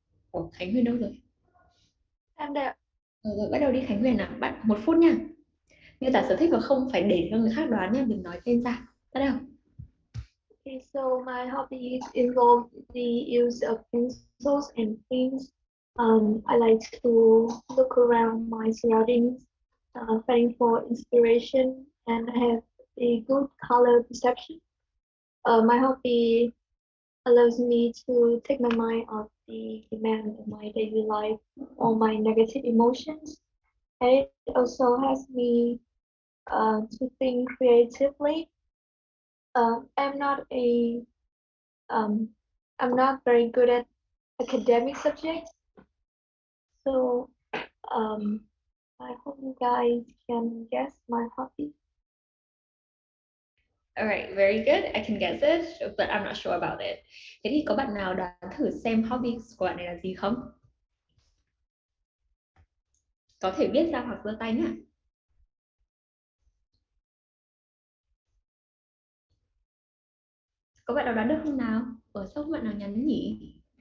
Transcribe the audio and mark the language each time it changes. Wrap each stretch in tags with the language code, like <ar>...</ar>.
<vi>Ủa, Khánh Huyền đâu rồi? Em đây ạ. Rồi, bắt đầu đi Khánh Huyền nào, bạn 1 phút nha. Miêu tả sở thích và không phải để cho người khác đoán nha, đừng nói tên ra. Bắt đầu.</vi> <en>Okay, so my hobbies involve the use of pencils and pens. I like to look around my surroundings, finding for inspiration, and have a good color perception. My hobby allows me to take my mind off the demand of my daily life or my negative emotions. And it also helps me to think creatively. I'm not a um, I'm not very good at academic subjects, so um, I hope you guys can guess my hobby. Alright, very good. I can guess it, but I'm not sure about it.</en> <vi>Thế thì có bạn nào đoán thử xem hobbies của bạn này là gì không? Có thể viết ra hoặc giơ tay nhá. Có bạn nào đoán được không nào? Sao không bạn nào nhắn nhỉ?</vi>